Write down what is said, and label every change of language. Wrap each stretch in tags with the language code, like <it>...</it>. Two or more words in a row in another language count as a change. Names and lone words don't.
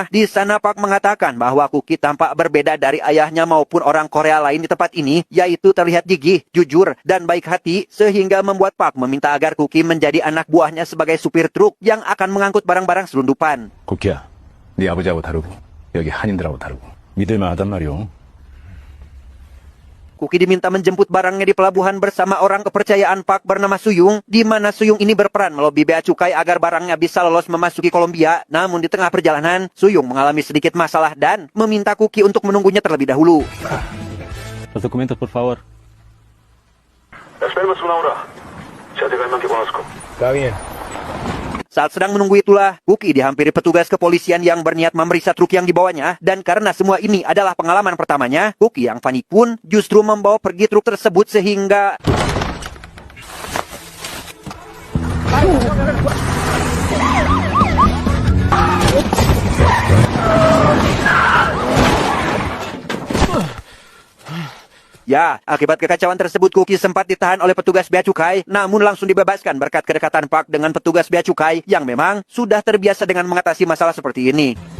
<id>Di sana Park mengatakan bahwa Kuki tampak berbeda dari ayahnya maupun orang Korea lain di tempat ini, yaitu terlihat gigih, jujur, dan baik hati, sehingga membuat Park meminta agar Kuki menjadi anak buahnya sebagai supir truk yang akan mengangkut barang-barang selundupan.</id> <ko>쿠키야, 네 아버지하고 다르고 여기 한인들하고 다르고 믿을만하단 말이오.</ko> <id>Kuki diminta menjemput barangnya di pelabuhan bersama orang kepercayaan Park bernama Suyung, di mana Suyung ini berperan melobi bea cukai agar barangnya bisa lolos memasuki Kolombia. Namun di tengah perjalanan, Suyung mengalami sedikit masalah dan meminta Kuki untuk menunggunya terlebih dahulu.</id> <es>Los documentos, por favor. Esperemos una hora. Ya te que conozco. Está bien.</es> <id>Saat sedang menunggu itulah, Kuki dihampiri petugas kepolisian yang berniat memeriksa truk yang dibawanya. Dan karena semua ini adalah pengalaman pertamanya, Kuki yang panik pun justru membawa pergi truk tersebut sehingga ya, akibat kekacauan tersebut Kuki sempat ditahan oleh petugas bea cukai, namun langsung dibebaskan berkat kedekatan Park dengan petugas bea cukai yang memang sudah terbiasa dengan mengatasi masalah seperti ini.</id>